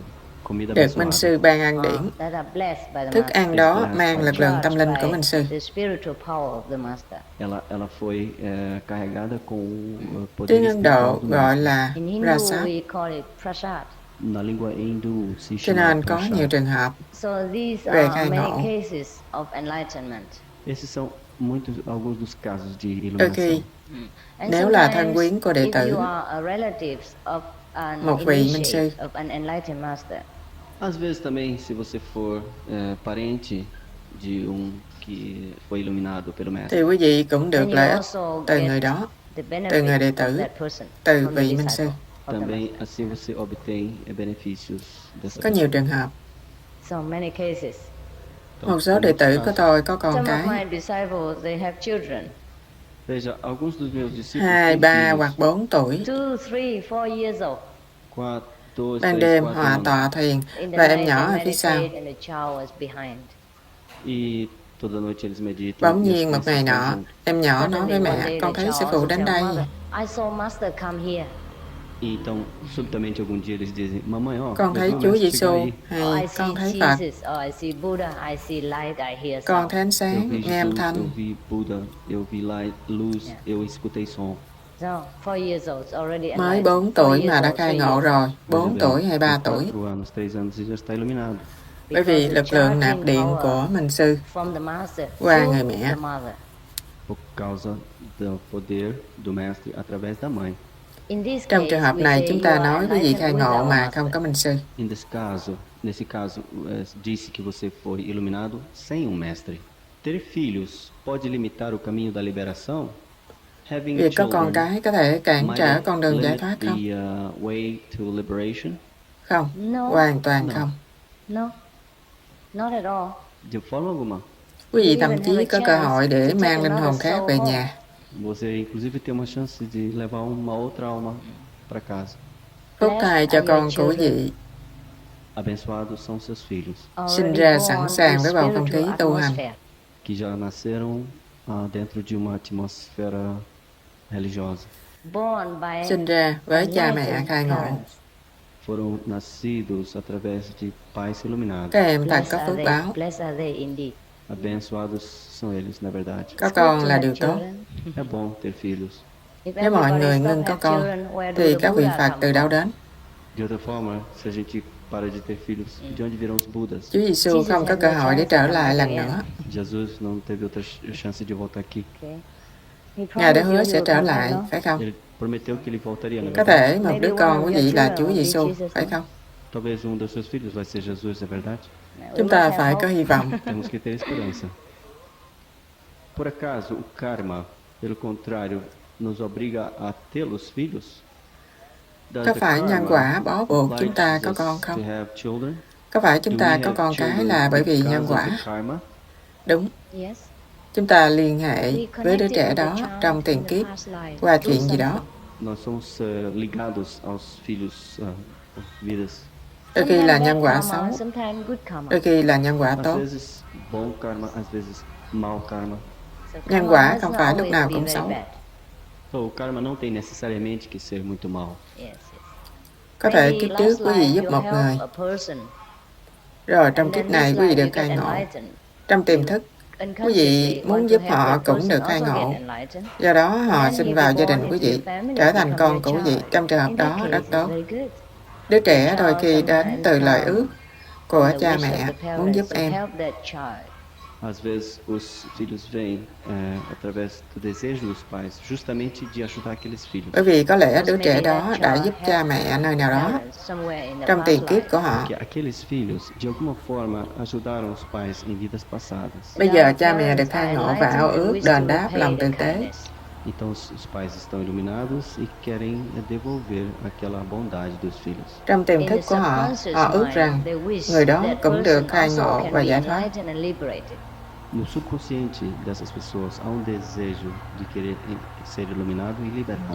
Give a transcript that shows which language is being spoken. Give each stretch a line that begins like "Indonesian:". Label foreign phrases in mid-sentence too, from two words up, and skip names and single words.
Portuguese: Comida
Vietnamese: Được minh
Portuguese: abençoada.
Vietnamese: sư ban ăn điển. Thức ăn đó mang lực lượng tâm linh của minh sư.
Portuguese: Ela foi carregada com poder
Vietnamese: Tiếng Ấn Độ
Portuguese: espiritual do
Vietnamese: gọi
Portuguese: mestre.
Vietnamese: là Prasad,
Portuguese: Na língua Hindu se
Vietnamese: cho
Portuguese: chama
Vietnamese: nên có
Portuguese: prasad.
Vietnamese: nhiều trường hợp. Về khai ngộ.
Portuguese: Esses são alguns dos casos de
Vietnamese: Đôi
Portuguese: iluminação.
Vietnamese: khi, nếu là thân quyến của đệ tử, một vị minh sư,
Portuguese: Às vezes também, se você for parente de que foi iluminado pelo mestre,
Vietnamese: thì quý vị cũng được lợi ích từ người đó, từ người đệ tử, từ vị minh sư.
Portuguese: também assim você obtém benefícios dessa
Vietnamese: Có nhiều trường hợp,
Portuguese: pessoa.
Vietnamese: một số đệ tử của tôi có con
English: Some of
Vietnamese: cái,
English: my disciples, they have children,
Portuguese: Veja, alguns dos meus discípulos 2, têm 3 filhos,
Vietnamese: hoặc 4 tuổi,
English: 2, 3, 4 years old.
Portuguese: 4, 2,
Vietnamese: ban
Portuguese: 3,
Vietnamese: đêm
Portuguese: 4
Vietnamese: họ
Portuguese: anos.
Vietnamese: tọa thiền
English: In the
Vietnamese: và em
English: night,
Vietnamese: nhỏ
English: they
Vietnamese: ở phía sau.
English: meditate and the child was behind.
Portuguese: E toda noite eles meditam.
Vietnamese: Bỗng
Portuguese: e as
Vietnamese: nhiên một
Portuguese: crianças
Vietnamese: ngày
Portuguese: estão
Vietnamese: nọ,
Portuguese: junto.
Vietnamese: em nhỏ nói với
English: Suddenly, one
Vietnamese: mẹ,
English: day,
Vietnamese: con
English: the
Vietnamese: thấy sư
English: child
Vietnamese: phụ
English: also
Vietnamese: đến
English: tell
Vietnamese: đây.
English: mother, I saw master come here.
Portuguese: E então, subitamente, algum dia eles dizem, mamãe, ó,
Vietnamese: Con
Portuguese: eu
Vietnamese: thấy
Portuguese: vi o
Vietnamese: Chúa
Portuguese: mestre
Vietnamese: Giêsu
Portuguese: chegar aí.
Vietnamese: hay
English: I
Vietnamese: con thấy
English: see
Vietnamese: Phật,
English: Jesus, or I see Buddha, I see light, I hear
Vietnamese: con
English: sound.
Vietnamese: thấy ánh
Portuguese: Eu
Vietnamese: sáng,
Portuguese: vi
Vietnamese: nghe âm
Portuguese: Jesus,
Vietnamese: thanh.
Portuguese: eu vi Buda, eu vi lá luz,
English: Yeah.
Portuguese: eu escutei som.
English: So, 4 years old, already
Vietnamese: Mới
English: enlightened.
Vietnamese: 4
English: 4
Vietnamese: tuổi
English: years
Vietnamese: mà đã
English: old,
Vietnamese: khai
English: 3
Vietnamese: ngộ
English: years.
Vietnamese: rồi, 4
Portuguese: Mais
Vietnamese: tuổi hay 3
Portuguese: com
Vietnamese: tuổi.
Portuguese: 4 anos, 3 anos, ele já está iluminado.
Vietnamese: Bởi vì
English: Because the
Vietnamese: lực lượng nạp
English: charging
Vietnamese: điện
English: power
Vietnamese: của minh sư
English: from the master
Vietnamese: qua
English: through
Vietnamese: người mẹ.
English: the mother.
Portuguese: Por causa do poder do mestre através da mãe.
English: In this
Vietnamese: Trong
English: case,
Vietnamese: trường hợp
English: we
Vietnamese: này,
English: say
Vietnamese: chúng
English: you
Vietnamese: ta
English: are
Vietnamese: nói quý vị khai
English: enlightened with
Vietnamese: ngộ
English: our
Vietnamese: mà
English: master.
Vietnamese: không có minh sư.
Portuguese: Nesse caso, disse que você foi iluminado sem um mestre. Ter filhos pode limitar o caminho da liberação?
Vietnamese: Việc có con cái có thể cản trở con đường giải thoát không? Không, hoàn toàn không.
English: No, not at all.
Portuguese: De forma alguma.
Vietnamese: Quý vị thậm chí có cơ hội để mang linh hồn khác về nhà.
Portuguese: Você inclusive tem uma chance de levar uma outra alma para casa.
Vietnamese: Phúc thai cho con của quý vị
Portuguese: Abençoados são seus filhos,
Vietnamese: sinh ra sẵn sàng với bầu không khí tu hành,
Portuguese: que já nasceram dentro de uma atmosfera religiosa.
Vietnamese: sinh ra với cha mẹ khai ngộ.
Portuguese: Foram nascidos através de pais iluminados.
Vietnamese: Các em thật có phước báo.
Portuguese: Abençoados são eles, na verdade.
Vietnamese: Có con là điều tốt.
Portuguese: É bom ter filhos.
Vietnamese: Nếu mọi người ngưng có con, thì các vị Phật từ đâu đến?
Portuguese: De outra forma, se a gente para de ter filhos, de onde virão os Budas?
Vietnamese: Chúa Giêsu không có cơ hội để trở lại lần nữa.
Portuguese: Jesus não teve outra chance de voltar aqui.
Vietnamese: Ngài đã hứa sẽ trở lại, phải không?
Portuguese: Ele prometeu que ele voltaria, na
Vietnamese: Có
Portuguese: verdade.
Vietnamese: thể một đứa con quý vị là Chúa Giêsu, phải không?
Portuguese: Talvez dos seus filhos vai ser Jesus, é verdade?
Vietnamese: Chúng ta phải có hy vọng.
Portuguese: Temos que ter esperança. Por acaso, o karma, pelo contrário, nos obriga a tê-los filhos?
Vietnamese: Có phải nhân quả bó buộc chúng ta có con không? Có phải chúng ta có con cái là bởi vì nhân quả? Đúng. Chúng ta liên hệ với đứa trẻ đó trong tiền kiếp qua chuyện gì đó.
Portuguese: Nós somos ligados aos filhos, vidas.
Vietnamese: Đôi khi là nhân quả xấu, đôi khi là nhân quả tốt.
Portuguese: Às vezes bom karma, às vezes mau karma.
Vietnamese: Nhân quả không phải lúc nào cũng xấu.
Portuguese: O karma não tem necessariamente que ser muito mau.
Vietnamese: Có thể kiếp trước quý vị giúp một người, rồi trong kiếp này quý vị được khai ngộ. Trong tiềm thức, quý vị muốn giúp họ cũng được khai ngộ. Do đó họ sinh vào gia đình quý vị, trở thành con của quý vị. Trong trường hợp đó rất tốt. Đứa trẻ đôi khi đến từ lời ước của cha mẹ muốn giúp em.
Portuguese: Às vezes os filhos vêm através do desejo dos pais, justamente de ajudar aqueles filhos.
Vietnamese: Bởi vì có lẽ đứa trẻ đó đã giúp cha mẹ nơi nào đó trong tiền kiếp của họ.
Portuguese: Que aqueles filhos, de alguma forma, ajudaram os pais em vidas passadas.
Vietnamese: Bây giờ cha mẹ được khai ngộ và ao ước đền đáp lòng tử tế.
Portuguese: Então os pais estão iluminados e querem devolver aquela bondade dos filhos.
Vietnamese: Trong tiềm thức của họ, họ ước rằng người đó cũng được khai ngộ và giải thoát.
Portuguese: No subconsciente dessas pessoas há desejo de querer ser iluminado e liberado.